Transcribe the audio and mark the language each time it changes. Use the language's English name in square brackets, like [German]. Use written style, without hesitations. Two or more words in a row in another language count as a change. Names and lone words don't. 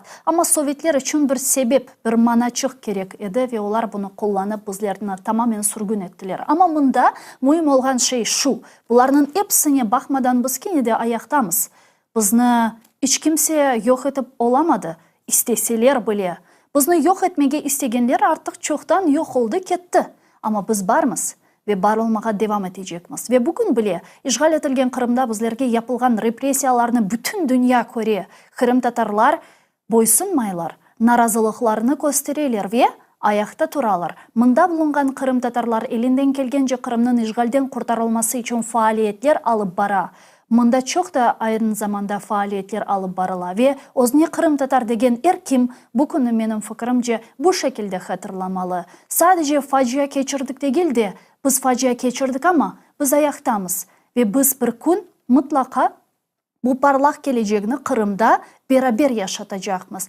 [Crimean Tatar] Ama Sovyetler için bir sebep, bir manaçık gerek edi ve onlar bunu kullanıp bizlerini tamamen sürgün ettiler. Ama bunda mühim olan şey şu: bunların hepsine bakmadan biz yine de ayaktamız. Bizni hiç kimse yok edip olamadı. İsteseler bile. Bizni yok etmege istegenler artık çoktan yok oldu, ketdi. Ama biz barmız ve bar olmağa devam edecekmiz. Ve bugün bile işgal etilgen Kırım'da bizlerge yapılgan represiyalarını bütün dünya görüyor. Kırım Tatarlar boysunmaylar, narazılıklarını gösteriyorlar ve ayakta turalar. Mında bulungan Kırım Tatarlar elinden kelgence Kırım'ın işgalden kurtarılması için faaliyetler alıp bara. Mında çok da aynı zamanda faaliyetler alıp barıla ve özne Kırım Tatar degen kim bu konu benim fikrimce bu şekilde hatırlamalı. Sadece facia geçirdik değil de biz facia geçirdik, ama biz ayaktamız ve biz bir gün mutlaka bu parlak geleceğini Kırım'da beraber yaşatacağımız.